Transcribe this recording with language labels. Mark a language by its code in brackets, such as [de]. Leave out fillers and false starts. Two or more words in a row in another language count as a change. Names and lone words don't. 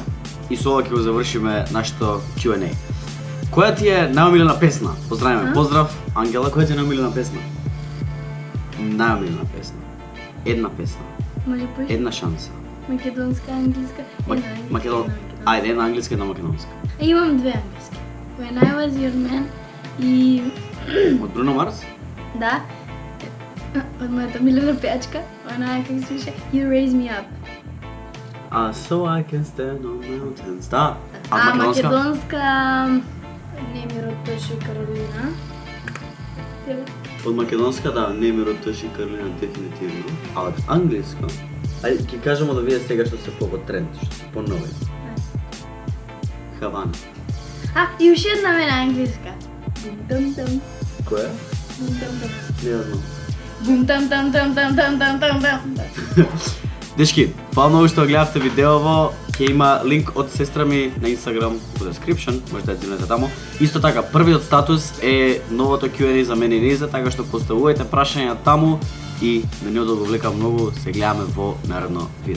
[mk] И со ова ќе го завршиме нашето Q&A. Која ти е најомилена песна? Поздравиме. Поздрав, Ангела, која ти е најомилена песна? Најомилена песна. Една песна. Може поиш? Една шанса. Македонска, англиска, Ајде, една англиска, една македонска. Имам две англиски. [en] When I was your man и... [mk] Од Бруно Марс? Да. Од мојата милена пејачка. Она как се пише You Raise Me Up. [en] So I can stand on mountains. [mk] Да. Македонска... Немирот Тоши Каролина. Од македонска, да, Немирот Тоши Каролина, дефинитивно. А од англиска? Ајде, ќе кажемо да видите сега што се по тренд, што се по-нови. Хавана. И уште една мене англиска. Бум-там-там. Која? Бум-там-там. Не ја знам. Бум-там-там-там-там-там-там-там. Дечки, фала многу што гледавте видеово. Ќе има линк од сестра ми на Instagram во description, можете да дилнете таму. Исто така, првиот статус е новото Q&A за мене и Низа, така што поставувајте прашања таму и да не одолговлека многу, се гледаме во наредно видео.